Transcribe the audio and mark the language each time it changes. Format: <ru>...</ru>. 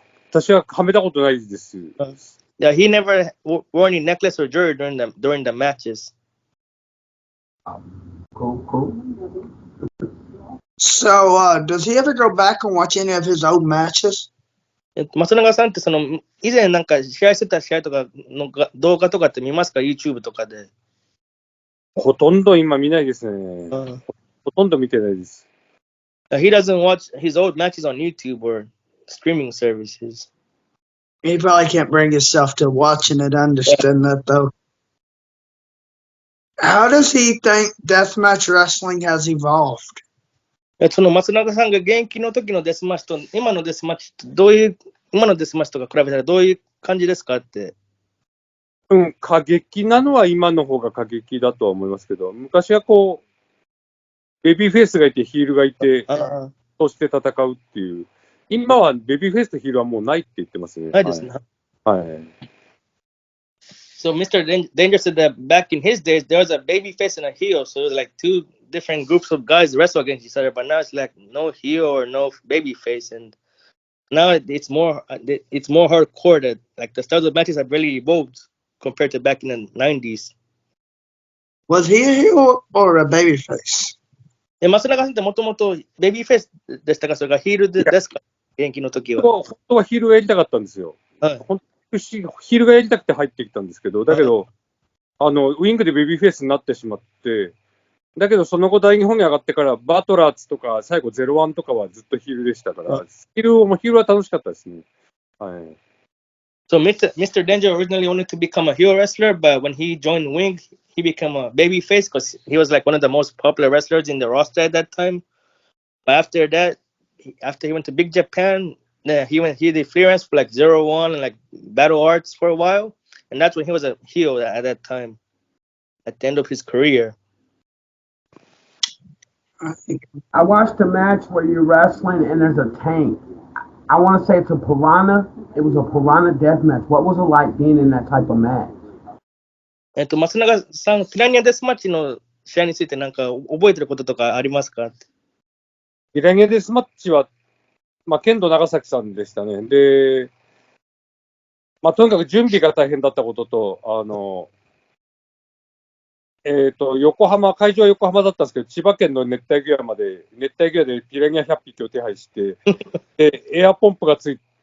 <ja>私ははめたことないです。</ja> <en>Yeah, he never wore any necklace or jewelry during the matches. Cool. So, does he ever go back and watch any of his old matches?</en> <ja>松永さんってその以前なんか試合してた試合とかの動画とかって見ますか YouTube とかで。ほとんど今見ないですね。ほとんど見てないです。</ja> <en>He doesn't watch his old matches on YouTube or streaming services. He probably can't bring himself to watching it. Understand that though. How does he think deathmatch wrestling has evolved?</en> <ja>その松永さんが現役の時のデスマッチと今のデスマッチって今のデスマッチとか比べたらどういう感じですかって。過激なのは今の方が過激だとは思いますけど、昔はこう、ベビーフェイスがいてヒールがいて、そして戦うっていう。今はベビーフェイスとヒールはもうないって言ってますね。ないですね。はい。</ja> <en>So Mr. Danger said that back in his days there was a baby face and a heel, so it was like two different groups of guys wrestle against each other. But now it's like no heel or no baby face, and now it's more hardcore. That like the styles of matches have really evolved compared to back in the 90s. Was he a heel or a babyface?</en> <ja>松永さんってもともとベビーフェイスでしたか、それがヒールですか、現役の時は。本当はヒールがやりたかったんですよ。はい、ヒールがやりたくて入ってきたんですけど、だけど、ウィングでベビーフェイスになってしまって、だけどその後大日本に上がってからバトラーズとか最後01とかはずっとヒールでしたから、ヒールは楽しかったですね。はい。</ja> <en>So Mr. Danger originally wanted to become a heel wrestler, but when he joined Wing, he became a baby face because he was like one of the most popular wrestlers in the roster at that time. But after that, after he went to Big Japan, he did freelance for like 01 and like Battle Arts for a while, and that's when he was a heel at that time, at the end of his career. I watched a match where you're wrestling and there's a tank. I want to say it's a piranha. It was a piranha death match. What was it like being in that type of match?</en> <ja>松永さん、ピラニアデスマッチの試合についてなんか覚えてることとかありますか？ピラニアデスマッチは、剣道長崎さんでしたね。で、とにかく準備が大変だったことと、会場は横浜だったんですけど、千葉県の熱帯魚屋でピラニア100匹を手配して、で、エアポンプがつい</ja>